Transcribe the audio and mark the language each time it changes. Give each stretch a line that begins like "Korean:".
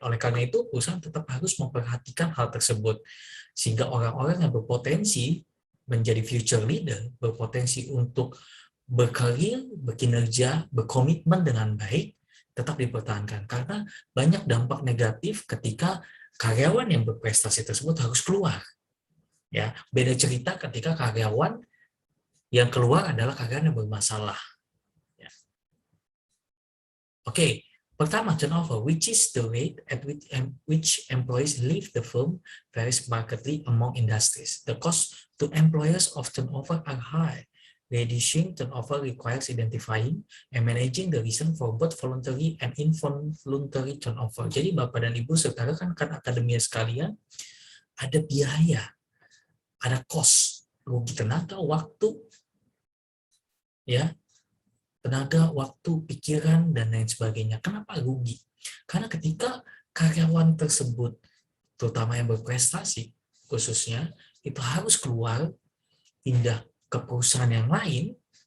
Indonesian: Oleh karena itu, perusahaan tetap harus memperhatikan hal tersebut, sehingga orang-orang yang berpotensi menjadi future leader, berpotensi untuk berkarir, berkinerja, berkomitmen dengan baik, tetap dipertahankan. Karena banyak dampak negatif ketika karyawan yang berprestasi tersebut harus keluar. Ya, beda cerita ketika karyawan yang keluar adalah karyawan yang bermasalah. Ya. Oke, pertama
English: turnover, which is the rate at which employees leave the firm, varies markedly among industries. The cost to employers of turnover are high. Reducing turnover requires identifying and managing the reason for both voluntary and involuntary turnover.
Indonesian: Jadi Bapak dan Ibu serta rekan-rekan akademia sekalian, ada biaya, ada cost, rugi tenaga, waktu, ya, tenaga, waktu, pikiran, dan lain sebagainya. Kenapa rugi? Karena ketika karyawan tersebut, terutama yang berprestasi, khususnya, itu harus keluar, pindah ke perusahaan yang lain,